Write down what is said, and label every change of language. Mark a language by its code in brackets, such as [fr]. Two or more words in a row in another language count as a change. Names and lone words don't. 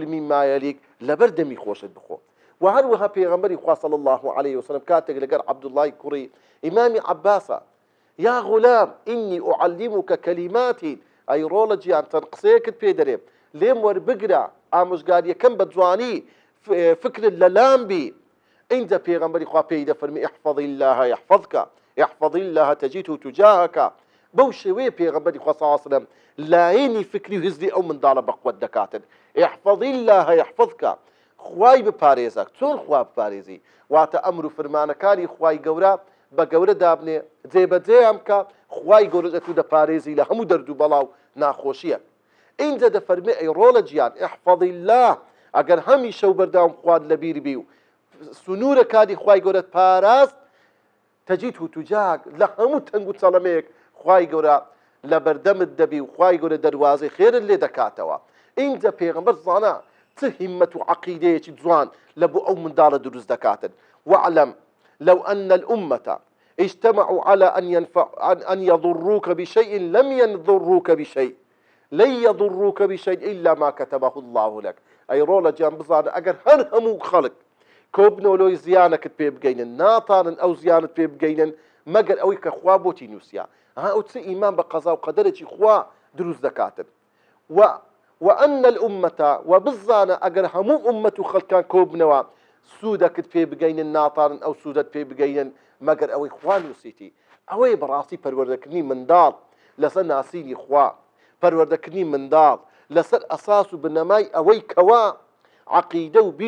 [ar] مما یەلیک [ckb] لەبەر دەمی خۆشت بخۆ و هەروەها پێغەمبەری خوا [ar] صلی الله عليه وسلم [ckb] کاتێک لەگەر عەبدوڵڵای کوڕی ئیمامی عەباسە [ar] یا غولام ئینی ئوعەللیموکە کەلیماتی [ckb] ئەی ڕۆڵە گیان چەند قسەیەکت پێ دەرێم لێم وەربگرە ئامۆژگاریەکەم بە جوانی فکرت لە لام بی اینجا پێغەمبەری خوا پێی دەفەرمی [ar] احفظ الله يحفظك احفظ الله تجده تجاهك [ckb] بەو شێوەیە پێغەمبەری خوا [ar] صلی الله عليه وسلم [ckb] لایەنی فکری و هزری ئەو منداڵە بەقوەت دەکاتن [ar] احفظ الله يحفظك [ckb] خوای بپارێزە چۆن خوا بپارێزی واتە ئەمر و فرمانەکانی خوای گەورە بە گەورە دابنێ جێبەجێیان بکە خوای گەورە دەتوو دەپارێزی لە هەموو دەرد و بەڵاو ناخۆشیە اینجا دەفەرمێ ئەی ڕۆڵە گیان [ar] احفظ الله [ckb] ئەگەر هەمیشە و بەردەوام خواد لەبیر بی و سنوورە کاتی خوای گەورەت پاراست [ar] تەجیدهو توجاهک [ckb] لە هەموو تەنگ و چەڵەمەیەک خوای گەورە لە بەردەمت دەبی و خوای گەورە دەروازەی خێرت لێ دەکاتەوە اینجا پێغەمبەر زانە چ هیممەت و عەقیدەیەکی جوان لە بۆ ئەو منداڵە دروست دەکاتن [ar] واعلم لو أن الأمة اجتمعوا على أن يضروك بشيء لم يضروك بشيء لن يضروك بشيء إلا ما كتبه الله لك [ckb] أي رولا جان بزانە ئەگەر هەر هەموو خەڵک کۆبنەوەلۆی زیانەکەت پێ بگەینن ناتانن ئەو زیانت پێ بگەینن مەگەر ئەوەی کە خوا بۆتی نووسیا ئەو چ ئیمان بە قەزا و قەدەرێکی خوا دروست دەکاتن [ar] وأن الأمة [ckb] وبزانە ئەگەر هەموو ئومەت و خەڵکان کۆبنەوە سوودەکت پێ بگەینن ناتانن ئەو سوودەت پێ بگەینن مەگەر ئەوەی خوا نووسیتی ئەوەی بەڕاستی پەروەردەکردنی منداڵ لەسەر ناسینی خوا پەروەردەکردنی منداڵ لەسەر ئەساس و بنەمای ئەوەی کەوا عەقیدە و بیر